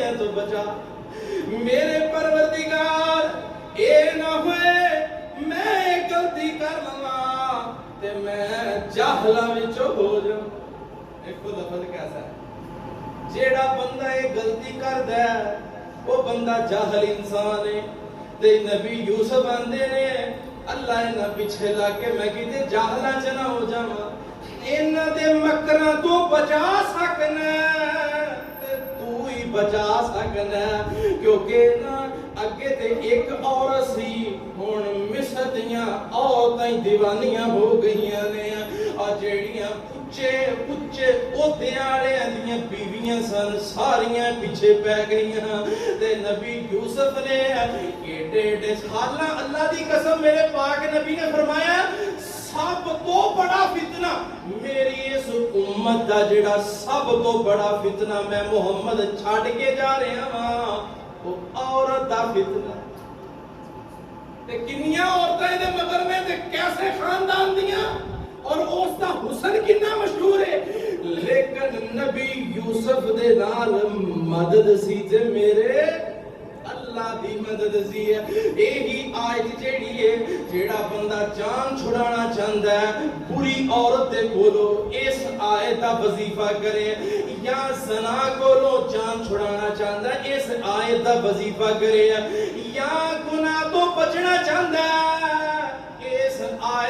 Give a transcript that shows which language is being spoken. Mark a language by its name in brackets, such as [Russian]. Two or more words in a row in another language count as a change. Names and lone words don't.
[Punjabi] تو بچا میرے پروردگار اے نہ ہوئے میں غلطی کر لواں تے میں جاہلاں وچوں ہو جاؤں ایک لفظ کیسا ہے جیڑا بندہ یہ غلطی کردا ہے وہ بندہ جاہل انسان ہے تے نبی یوسف آندے نے اللہ انہاں پیچھے لا کے میں کیتے جاہلاں چ نہ ہو جاواں انہاں دے مکراں تو بچا سکنا تے تو ہی بچا سکنا کیونکہ نا اگے تے ایک عورت سی ہن مصر دیاں عورتاں دیوانیاں ہو گئیاں نے اور جیڑیاں اچھے عہدیاں والے دیاں بیویاں سن ساریاں پیچھے پی گئیاں تے نبی یوسف نے ایڈے حالاں اللہ دی قسم میرے پاک نبی نے فرمایا سب تو بڑا فتنہ میری اس امت دا جڑا سب تو بڑا فتنہ میں محمد چھڈ کے جا رہا ہاں وہ عورت دا فتنہ تے کنیاں عورتاں دے مگر میں تے کیسے خاندان دیاں اور اس دا حسن کتنا مشہور ہے لیکن نبی یوسف دے نال مدد سی تے میرے اللہ دی مدد سی ہے یہی آیت جیڑی ہے جیڑا بندہ جان چھڑانا چاہتا ہے بری عورت دے کولو اس آیت دا وظیفہ کرے یا زنا کولو جان چھڑانا چاہتا ہے اس آیت دا وظیفہ کرے یا گناہ تو بچنا چاہتا ہے اس آیت دا